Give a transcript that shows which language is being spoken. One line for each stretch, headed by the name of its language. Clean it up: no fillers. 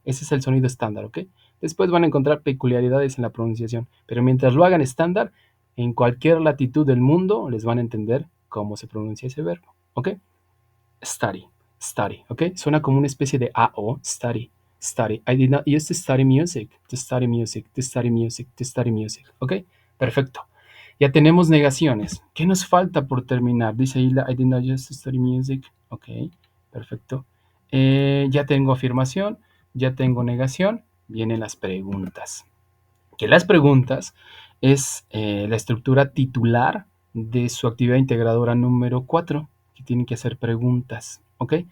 Spanish: Ese es el sonido estándar, ¿ok? Después van a encontrar peculiaridades en la pronunciación, pero mientras lo hagan estándar, en cualquier latitud del mundo les van a entender cómo se pronuncia ese verbo, ¿ok? Study, study, ¿ok? Suena como una especie de AO, study, study.
English: I did not used to study music, to study music, to study music, to study music, ¿ok?
Spanish: Perfecto. Ya tenemos negaciones.
English: ¿Qué nos falta por terminar? Dice Hilda, I did not used to study music, ¿ok? Perfecto.
Spanish: Ya tengo afirmación, ya tengo negación, vienen las preguntas. Que las preguntas es la estructura titular de su actividad integradora número 4, que tienen que hacer preguntas, ¿ok?